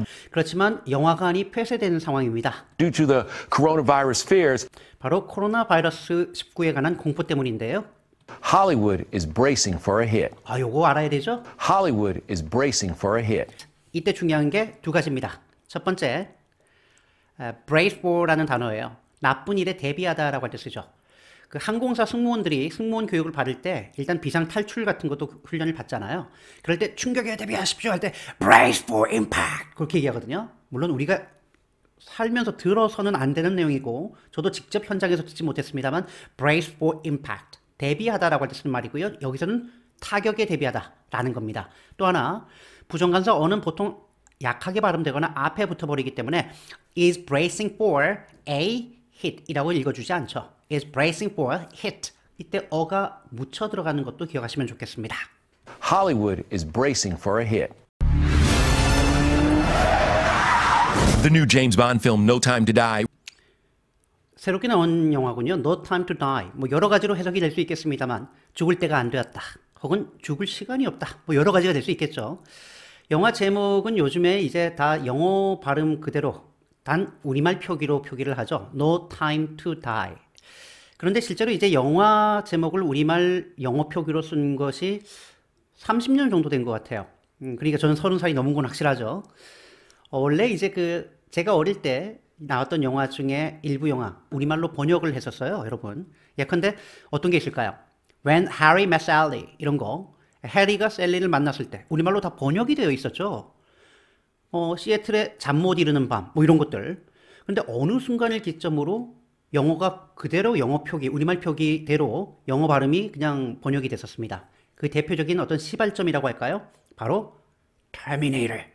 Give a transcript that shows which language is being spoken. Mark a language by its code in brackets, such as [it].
[ko] 그렇지만 영화관이 폐쇄되는 상황입니다. [en] due to the coronavirus fears, [ko] 바로 코로나 바이러스 19에 관한 공포 때문인데요. [en] Hollywood is bracing for a hit. [ko] 요거 알아야 되죠? [en] Hollywood is bracing for a hit. [ko] 이때 중요한 게 두 가지입니다. 첫 번째, brace for라는 단어예요. 나쁜 일에 대비하다라고 할 때 쓰죠. 그 항공사 승무원들이 승무원 교육을 받을 때 일단 비상 탈출 같은 것도 훈련을 받잖아요. 그럴 때 충격에 대비하십시오 할 때 [en] brace for impact [ko] 그렇게 얘기하거든요. 물론 우리가 살면서 들어서는 안 되는 내용이고 저도 직접 현장에서 듣지 못했습니다만 [en] brace for impact [ko] 대비하다라고 할 때 쓰는 말이고요. 여기서는 타격에 대비하다라는 겁니다. 또 하나 부정관사 어는 보통 약하게 발음되거나 앞에 붙어버리기 때문에 [en] is bracing for a hit [ko] 이라고 읽어주지 않죠. [en] is bracing for a hit. [ko] 이때 어가 묻혀 들어가는 것도 기억하시면 좋겠습니다. [en] Hollywood is bracing for a hit. The new James Bond film No Time to Die. [ko] 새롭게 나온 영화군요. No Time to Die. 뭐 여러 가지로 해석이 될 수 있겠습니다만 죽을 때가 안 되었다. 혹은 죽을 시간이 없다. 뭐 여러 가지가 될 수 있겠죠. 영화 제목은 요즘에 이제 다 영어 발음 그대로 단 우리말 표기로 표기를 하죠. [en] No Time to Die. [ko] 그런데 실제로 이제 영화 제목을 우리말 영어 표기로 쓴 것이 30년 정도 된 것 같아요. 그러니까 저는 30살이 넘은 건 확실하죠. 원래 이제 제가 어릴 때 나왔던 영화 중에 일부 영화 우리말로 번역을 했었어요, 여러분. 예컨대 어떤 게 있을까요? [en] When Harry Met Sally [ko] 이런 거. 해리가 셀리를 만났을 때 우리말로 다 번역이 되어 있었죠. 시애틀의 잠 못 이루는 밤 뭐 이런 것들. 근데 어느 순간을 기점으로 영어가 그대로 영어 표기, 우리말 표기대로 영어 발음이 그냥 번역이 됐었습니다. 그 대표적인 어떤 시발점이라고 할까요? 바로 터미네이터.